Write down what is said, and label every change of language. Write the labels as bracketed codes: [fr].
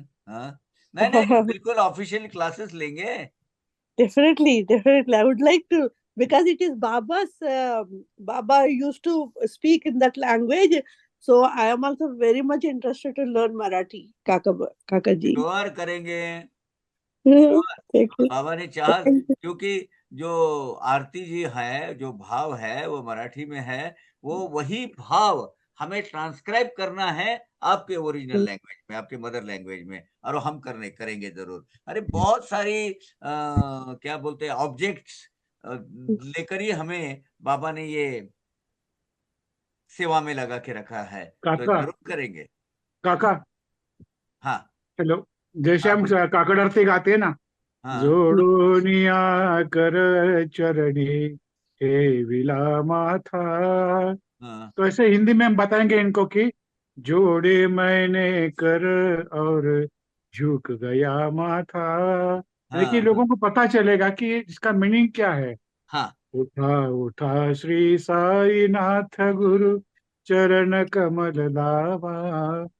[hi] हाँ, नहीं नहीं, बिल्कुल ऑफिशियल क्लासेस लेंगे। [en] Definitely, definitely. I would like to, because it is Baba's. Baba used to speak in that language, So I am also very much interested to learn Marathi, Kaka ji. [hi] Sure करेंगे, sure. [en] Thank you. [hi] बाबा ने चाहा, [en] Thank you. [hi] क्योंकि जो आरती जी है, जो भाव है वो मराठी में है, वो वही भाव हमें ट्रांसक्राइब करना है आपके ओरिजिनल लैंग्वेज में, आपके मदर लैंग्वेज में, और हम करेंगे जरूर। अरे बहुत सारी क्या बोलते हैं ऑब्जेक्ट्स लेकर ही हमें बाबा ने ये सेवा में लगा के रखा है, तो काका जरूर करेंगे। काका हाँ हेलो, जैसे हाँ हम बोलिए। काकड़ आरती गाते हैं ना, हाँ [mr] जोडोनिया कर चरणी हे विला माथा, हाँ [hi] तो ऐसे हिंदी में हम बताएंगे इनको कि जोड़े मैंने कर और झुक गया माथा, यानी कि हाँ लोगों को पता चलेगा कि इसका मीनिंग क्या है। हाँ [mr] उठा उठा श्री साई नाथ गुरु चरण कमल लावा,